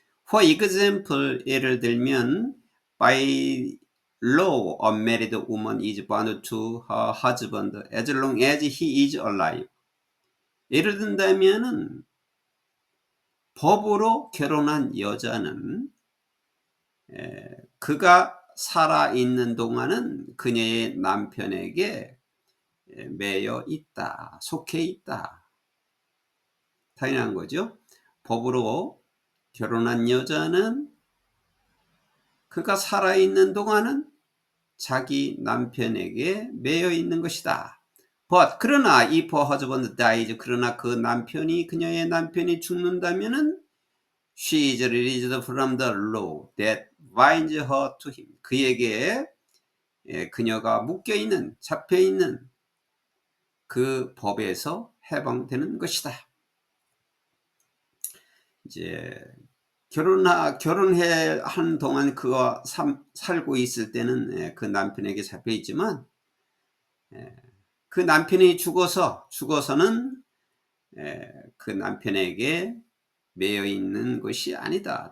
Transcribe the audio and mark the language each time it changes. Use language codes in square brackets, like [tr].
[en] For example, [ko] 예를 들면 [en] by law, a married woman is bound to her husband as long as he is alive. [ko] 예를 든다면은 법으로 결혼한 여자는 그가 살아있는 동안은 그녀의 남편에게 매여 있다, 속해 있다. 당연한 거죠. 법으로 결혼한 여자는 그가 살아있는 동안은 자기 남편에게 매여 있는 것이다. [en] But [ko] 그러나 [en] if her husband dies, [ko] 그러나 그녀의 남편이 죽는다면은 [en] she is released from the law that binds her to him. [ko] 그에게 그녀가 잡혀있는 그 법에서 해방되는 것이다. 이제 결혼해 한 동안 그가 살고 있을 때는 그 남편에게 잡혀 있지만 그 남편이 죽어서는 그 남편에게 매여 있는 것이 아니다.